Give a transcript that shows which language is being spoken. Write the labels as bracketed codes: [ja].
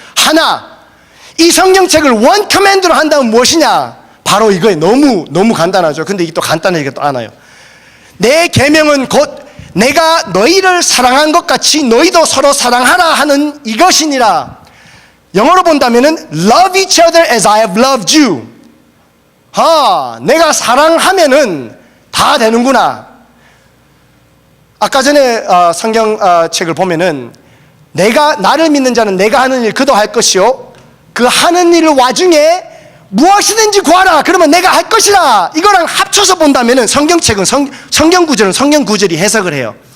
[ko] 하나, 이 성경책을 원 커맨드로 한다면 무엇이냐? 바로 이거예요. 너무 간단하죠. 근데 이게 또 간단하게 또 않아요. 내 계명은 곧 내가 너희를 사랑한 것 같이 너희도 서로 사랑하라 하는 이것이니라. 영어로 본다면은 [en] love each other as I have loved you. [ko] 내가 사랑하면은 다 되는구나. 아까 전에 성경책을 보면은 나를 믿는 자는 내가 하는 일 그도 할 것이요, 그 하는 일 와중에 무엇이든지 구하라. 그러면 내가 할 것이라. 이거랑 합쳐서 본다면은 성경책은 성경 구절이 해석을 해요.